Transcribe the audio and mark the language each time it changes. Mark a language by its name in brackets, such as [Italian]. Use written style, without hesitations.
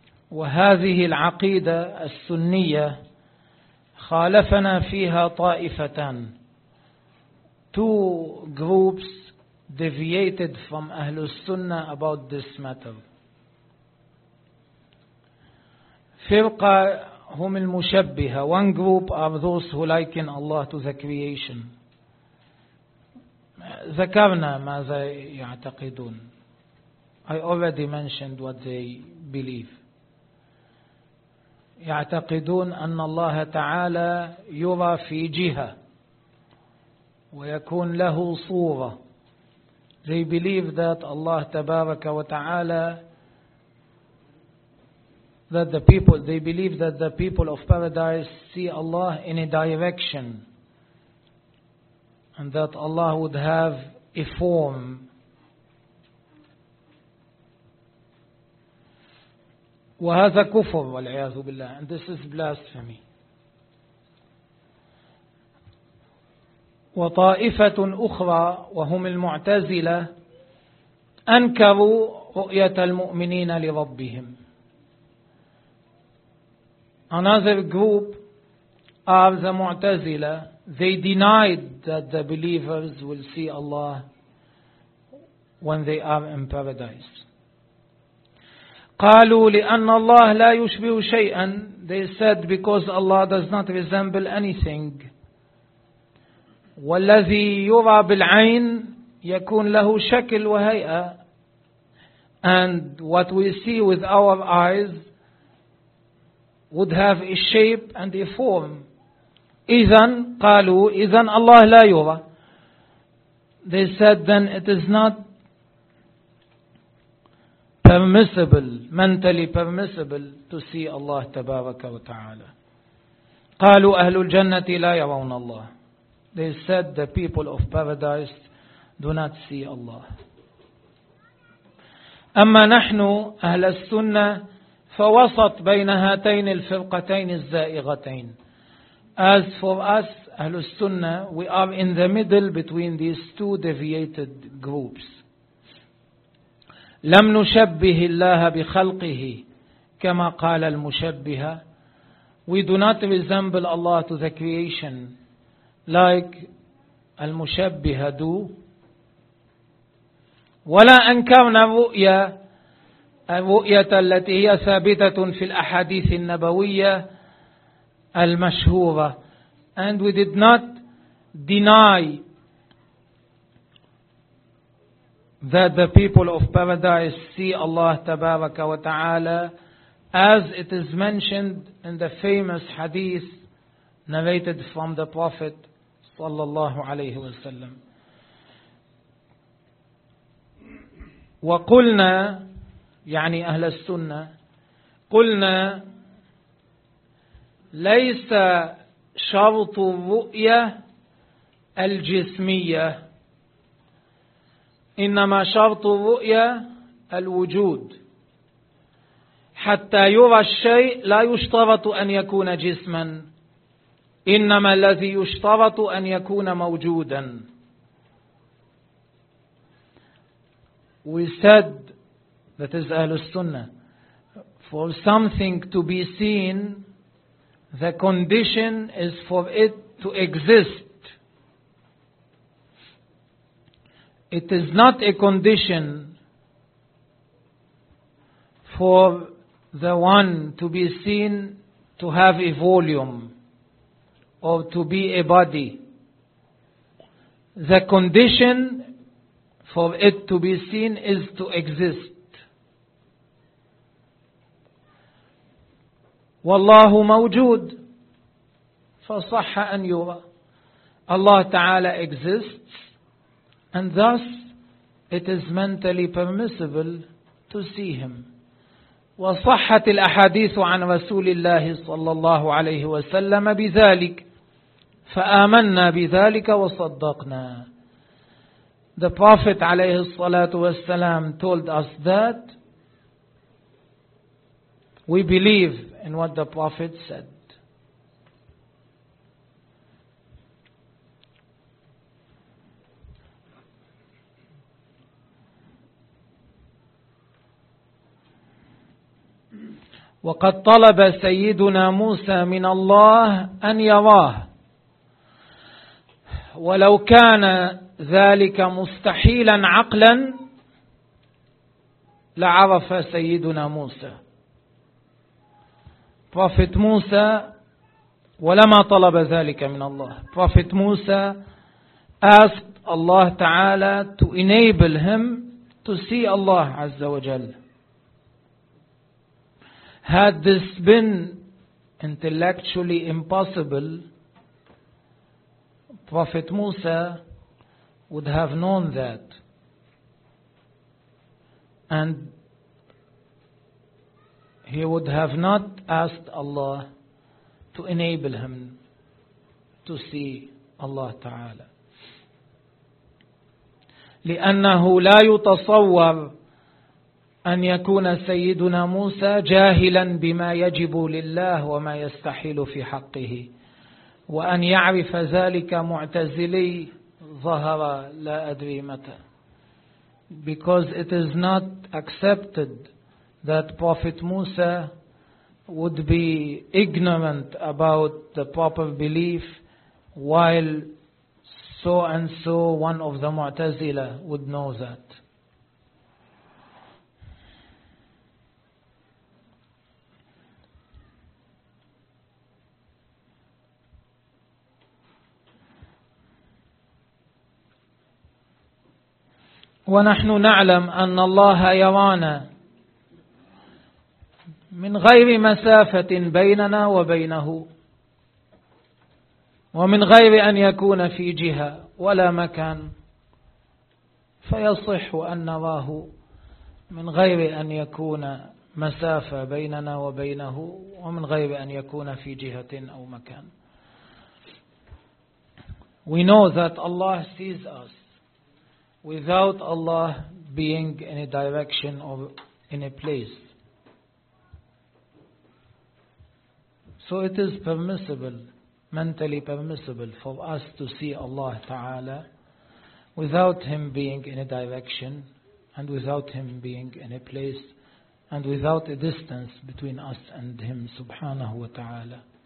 [Arabic] وهذه العقيدة السنية خالفنا فيها طائفتان. [English] Two groups deviated from Ahlus Sunnah about this matter. [Arabic] فرقة هم المشبهة. [English] One group are those who liken Allah to the creation. [Arabic] ذكرنا ماذا يعتقدون. [English] I already mentioned what they believe. [Arabic] يعتقدون أن الله تعالى يرى في جهة ويكون له صورة. [English] They believe that Allah [Arabic] تبارك وتعالى, [English] that the people, they believe that the people of paradise see Allah in a direction, and that Allah would have a form. [Arabic] وهذا كفر والعياذ بالله, [English] and this is blasphemy. [Arabic] وطائفة أخرى وهم المعتزلة أنكروا رؤية المؤمنين لربهم. [English] Another group are the Mu'tazila. They denied that the believers will see Allah when they are in paradise. [Arabic] قالوا لأن الله لا يشبه شيئا. [English] They said because Allah does not resemble anything. [Arabic] والذي يرى بالعين يكون له شكل وهيئة. [English] And what we see with our eyes would have a shape and a form. [Arabic] إذن قالوا إذن الله لا يرى. [English] They said then it is not permissible, mentally permissible to see Allah [Arabic] تبارك وتعالى. قالوا أهل الجنة لا يرون الله. [English] They said the people of paradise do not see Allah. [Arabic] أما نحن أهل السنة فوسط بين هاتين الفرقتين الزائغتين. [English] As for us, أهل السنة, we are in the middle between these two deviated groups. [Arabic] لم نشبه الله بخلقه كما قال المشبهة. [English] We do not resemble Allah to the creation like المشبهة do. [Arabic] ولا أنكرنا رؤيا الرؤية التي هي ثابتة في الأحاديث النبوية المشهورة. [English] And we did not deny that the people of paradise see Allah [Arabic] تبارك وتعالى [English] as it is mentioned in the famous hadith narrated from the Prophet [Arabic] صلى الله عليه وسلم. وقلنا يعني أهل السنة قلنا ليس شرط الرؤية الجسمية, إنما شرط الرؤية الوجود. حتى يرى الشيء لا يشترط أن يكون جسما, إنما الذي يشترط أن يكون موجودا. [English] وسد, that is Ahl al-Sunnah, for something to be seen, the condition is for it to exist. It is not a condition for the one to be seen to have a volume or to be a body. The condition for it to be seen is to exist. [Arabic] والله موجود فصح أن يرى. [English] الله تعالى exists, and thus it is mentally permissible to see him. [Arabic] وصحة الأحاديث عن رسول الله صلى الله عليه وسلم بذلك فآمنا بذلك وصدقنا. [English] The Prophet [Arabic] عليه الصلاة والسلام [English] told us that we believe in what the Prophet said. [Arabic] وقد طلب سيدنا موسى من الله أن يراه, ولو كان ذلك مستحيلا عقلا لعرف سيدنا موسى. Prophet Musa, ولما طلب ذلك من الله. [English] Prophet Musa asked Allah Ta'ala to enable him to see Allah Azza wa Jal. Had this been intellectually impossible, Prophet Musa would have known that. And he would have not asked Allah to enable him to see Allah Ta'ala. [Arabic] لأنه لا يتصور أن يكون سيدنا موسى جاهلا بما يجب لله وما يستحيل في حقه وأن يعرف ذلك معتزلي ظهر لا أدري متى. [English] Because it is not accepted that Prophet Musa would be ignorant about the proper belief while so and so one of the Mu'tazila would know that. [Arabic] وَنَحْنُ نَعْلَمْ أَنَّ اللَّهَ يَرَانَا مِنْ غَيْرِ مَسَافَةٍ بَيْنَنَا وَبَيْنَهُ وَمِنْ غَيْرِ أَنْ يَكُونَ فِي جِهَةٍ ولا مكان فيصح أن نراه من غير أن يكون مسافة بيننا وبينه ومن غير أن يكون في جهة أو مكان. [English] We know that Allah sees us without Allah being in a direction or in a place. So it is permissible, mentally permissible, for us to see Allah Ta'ala without Him being in a direction and without Him being in a place and without a distance between us and Him Subhanahu wa Ta'ala.